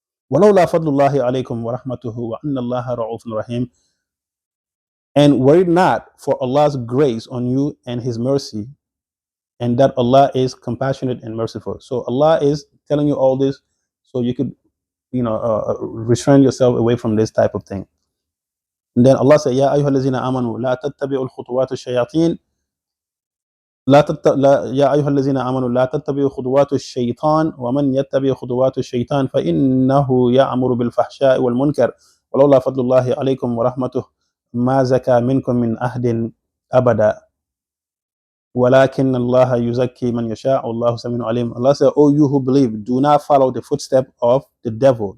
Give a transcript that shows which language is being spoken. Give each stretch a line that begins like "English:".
Arabic: ولولا فضل الله عليكم ورحمته وأن الله رؤوف رحيم.
English: And were it not for Allah's grace on you and His mercy, and that Allah is compassionate and merciful. So Allah is telling you all this so you could, restrain yourself away from this type of thing. And then Allah said,
Arabic: يا أيها الذين آمنوا لا تتبعوا الخطوات الشياطين لا يا أيها الذين آمنوا لا تتبعوا خطوات الشيطان ومن يتبع خطوات الشيطان فإنه يأمر بالفحشاء والمنكر ولولا فضل الله عليكم ورحمته ما زكى منكم من أحد أبدا ولكن الله يزكي من يشاء والله سميع عليم.
English: Allah said, "Oh, you who believe, do not follow the footstep of the devil.